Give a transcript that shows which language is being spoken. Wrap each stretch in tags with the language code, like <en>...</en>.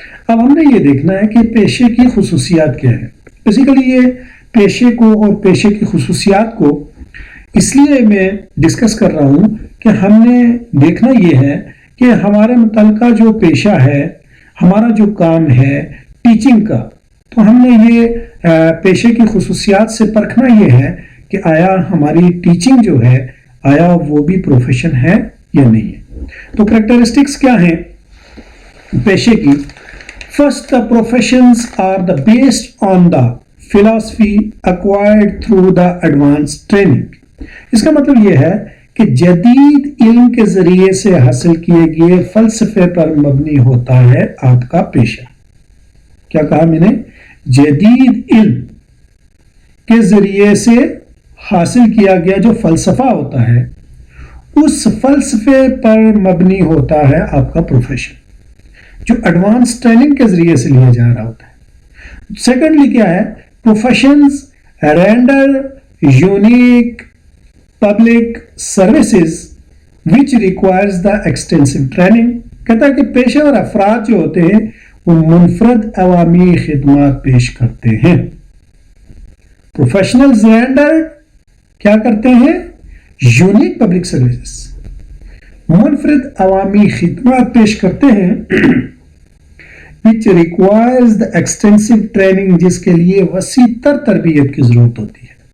<ur>اب ہم نے یہ دیکھنا ہے کہ پیشے کی خصوصیات کیا ہے. بیسیکلی یہ پیشے کو اور پیشے کی خصوصیات کو اس لیے میں ڈسکس کر رہا ہوں کہ ہم نے دیکھنا یہ ہے کہ ہمارے متعلقہ جو پیشہ ہے, ہمارا جو کام ہے ٹیچنگ کا, تو ہم نے یہ پیشے کی خصوصیات سے پرکھنا یہ ہے کہ آیا ہماری ٹیچنگ جو ہے, آیا وہ بھی پروفیشن ہے یا نہیں ہے. تو کریکٹرسٹکس کیا ہیں پیشے کی؟</ur> <en>First, the professions are the based on the philosophy acquired through the advanced training.</en> <ur>اس کا مطلب یہ ہے کہ جدید علم کے ذریعے سے حاصل کیے گئے فلسفے پر مبنی ہوتا ہے آپ کا پیشہ. کیا کہا میں نے؟ جدید علم کے ذریعے سے حاصل کیا گیا جو فلسفہ ہوتا ہے, اس فلسفے پر مبنی ہوتا ہے آپ کا پروفیشن, جو ایڈوانس ٹریننگ کے ذریعے سے لیا جا رہا ہوتا ہے.</ur> <en>Secondly کیا ہے؟ Professions render unique public services which requires the extensive training.</en> <ur>کہتا ہے کہ پیشہ ور افراد جو ہوتے ہیں وہ منفرد عوامی خدمات پیش کرتے ہیں. پروفیشنلز رینڈر کیا کرتے ہیں؟ یونیک پبلک سروسز, منفرد عوامی خدمات پیش کرتے ہیں,</ur> <en>which requires the extensive training,</en> <ur>جس کے لیے وسیع تر تربیت کی ضرورت ہوتی ہے.</ur>